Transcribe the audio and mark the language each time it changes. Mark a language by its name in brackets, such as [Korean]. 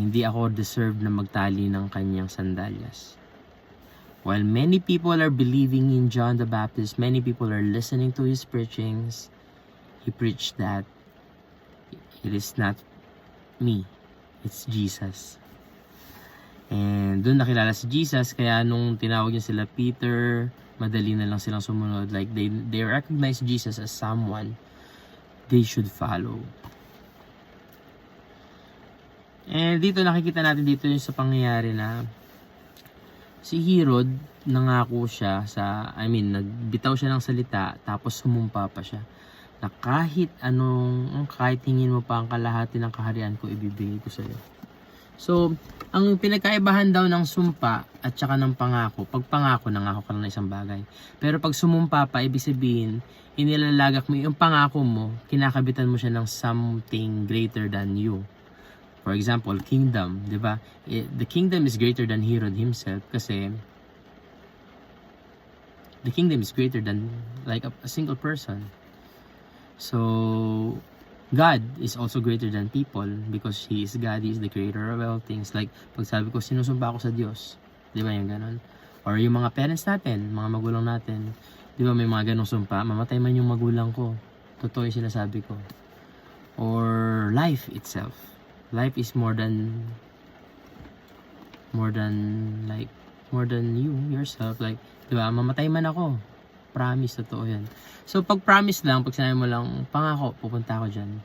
[Filipino] Hindi ako deserve na magtali ng kanyang sandalyas. [English] While many people are believing in John the Baptist, many people are listening to his preachings, he preached that it is not me, it's Jesus. [Filipino] And doon nakilala si Jesus, kaya nung tinawag niya sila Peter, madali na lang silang sumunod. [English] Like they recognize Jesus as someone they should follow. [Filipino] And dito nakikita natin dito yung sa pangyayari na si Herod, nangako siya nagbitaw siya ng salita, tapos sumumpa pa siya na kahit hingin mo pa ang kalahati ng kaharian ko, ibibigay ko sa iyo. So, ang pinagkaibahan daw ng sumpa at saka ng pangako, pag pangako, nangako ka lang ng isang bagay. Pero pag sumumpa pa, ibig sabihin, inilalagak mo yung pangako mo, kinakabitan mo siya ng [English] something greater than you. For example, kingdom, [Filipino] di ba? [English] The kingdom is greater than Herod himself [Filipino] kasi [English] the kingdom is greater than like a single person. So, God is also greater than people because He is God, He is the creator of all things. [Filipino] Like, pag sabi ko, sinusumpa ako sa Diyos. Di ba yung ganon? Or yung mga parents natin, mga magulang natin. Di ba may mga ganong sumpa? Mamatay man yung magulang ko. Totoo yung sinasabi ko. [English] Or life itself. Life is more than more than you yourself. [Filipino] Like, di ba, mamatay man ako. Promise, totoo yan. So, pag promise lang, pag sinabi mo lang, pangako, pupunta ako dyan.